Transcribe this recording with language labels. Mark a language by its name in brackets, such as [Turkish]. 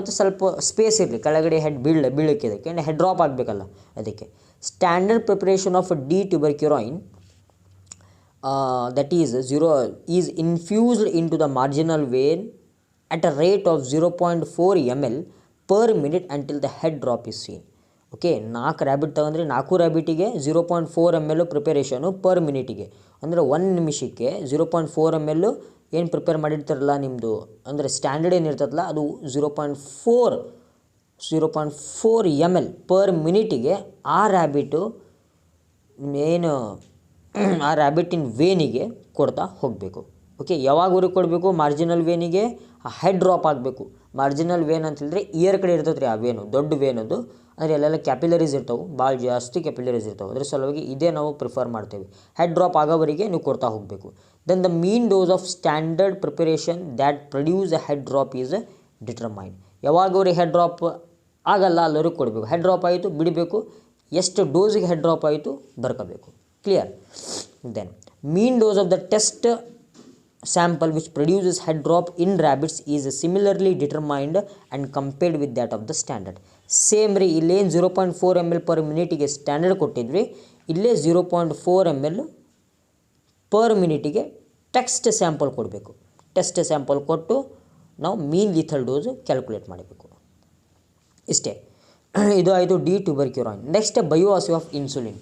[Kannada] ಮತ್ತು ಸ್ವಲ್ಪ ಸ್ಪೇಸ್ ಇರಲಿ, ಕೆಳಗಡೆ ಹೆಡ್ ಬೀಳಕ್ಕೆ ಇದಕ್ಕೆ ಹೆಡ್ ಡ್ರಾಪ್ ಆಗಬೇಕಲ್ಲ ಅದಕ್ಕೆ. [English] Standard preparation of the tuberculin that is infused into the marginal vein at a rate of 0.4 ml per minute until the head drop is seen. [Kannada] Okay, 4 rabbit ತಗೊಂಡ್ರೆ 4 ರ್ಯಾಬಿಟಿಗೆ 0.4 ml ಪ್ರಿಪರೇಷನು per ಮಿನಿಟಿಗೆ, ಅಂದರೆ 1 ನಿಮಿಷಕ್ಕೆ 0.4 ml ಏನು prepare ಮಾಡಿರ್ತಾರಲ್ಲ ನಿಮ್ಮದು, ಅಂದರೆ standard ಏನಿರ್ತದಲ್ಲ ಅದು 0.4 ml per ಮಿನಿಟಿಗೆ ಆ ರ್ಯಾಬಿಟು ಏನು ಆ ರ್ಯಾಬಿಟಿನ ವೇನಿಗೆ ಕೊಡ್ತಾ ಹೋಗಬೇಕು. ಓಕೆ, ಯಾವಾಗವರೆಗೆ ಕೊಡಬೇಕು, ಮಾರ್ಜಿನಲ್ ವೇನಿಗೆ ಆ ಹೆಡ್ ಡ್ರಾಪ್ ಆಗಬೇಕು. ಮಾರ್ಜಿನಲ್ ವೇನ್ ಅಂತ ಹೇಳಿದ್ರೆ ಇಯರ್ ಕಡೆ ಇರ್ತದೆ ರೀ ಆ ವೇನು, ದೊಡ್ಡ ವೇನದು, ಅಂದರೆ ಅಲ್ಲೆಲ್ಲ ಕ್ಯಾಪಿಲರೀಸ್ ಇರ್ತಾವೆ, ಭಾಳ ಜಾಸ್ತಿ ಕ್ಯಾಪಿಲರೀಸ್ ಇರ್ತಾವೆ, ಅದ್ರ ಸಲುವಾಗಿ ಇದೇ ನಾವು ಪ್ರಿಫರ್ ಮಾಡ್ತೇವೆ. ಹೆಡ್ ಡ್ರಾಪ್ ಆಗೋವರೆಗೆ ನೀವು ಕೊಡ್ತಾ ಹೋಗಬೇಕು. [English] Then the mean dose of standard preparation that produce a head drop is determined. [Kannada] ಯಾವಾಗವರೆಗೆ head drop ಆಗಲ್ಲ ಅಲ್ಲವರೆಗೆ ಕೊಡಬೇಕು. ಹೆಡ್ ಡ್ರಾಪ್ ಆಯಿತು ಬಿಡಬೇಕು, ಎಷ್ಟು ಡೋಸಿಗೆ ಹೆಡ್ ಡ್ರಾಪ್ ಆಯಿತು ಬರ್ಕೋಬೇಕು. [English] Clear. Then mean dose of the test sample which produces head drop in rabbits is similarly determined and compared with that of the standard. [Kannada] Same ರೀ, ಇಲ್ಲೇನು 0.4 ml per ಮಿನಿಟಿಗೆ standard ಕೊಟ್ಟಿದ್ವಿ, ಇಲ್ಲೇ 0.4 ml per ಮಿನಿಟಿಗೆ test sample ಕೊಡಬೇಕು. Test sample ಕೊಟ್ಟು ನಾವು ಮೀನ್ ಲಿಥಲ್ dose calculate ಮಾಡಬೇಕು. ಇಷ್ಟೇ, ಇದು ಆಯಿತು ಡಿ ಟ್ಯೂಬರ್ಕ್ಯುಲೈನ್. [English] Next bioassay of insulin.